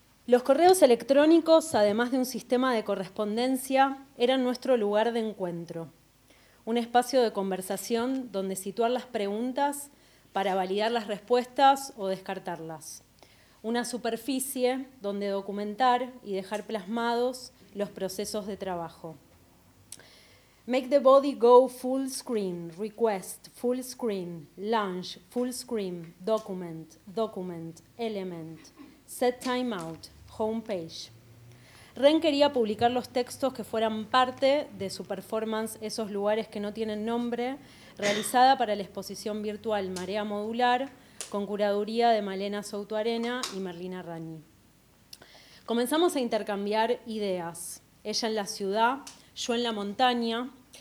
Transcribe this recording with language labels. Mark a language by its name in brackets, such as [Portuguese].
[Spanish] Los correos electrónicos, además de un sistema de correspondencia, eran nuestro lugar de encuentro, un espacio de conversación donde situar las preguntas para validar las respuestas o descartarlas, una superficie donde documentar y dejar plasmados los procesos de trabajo. [English] Make the body go full screen, request, full screen, launch, full screen, document, document, element, set time out. Homepage. [Spanish] Ren quería publicar los textos que fueran parte de su performance Esos lugares que no tienen nombre, realizada para la exposición virtual Marea Modular, con curaduría de Malena Soutuarena y Merlina Rani. Comenzamos a intercambiar ideas. Ella en la ciudad, yo en la montaña.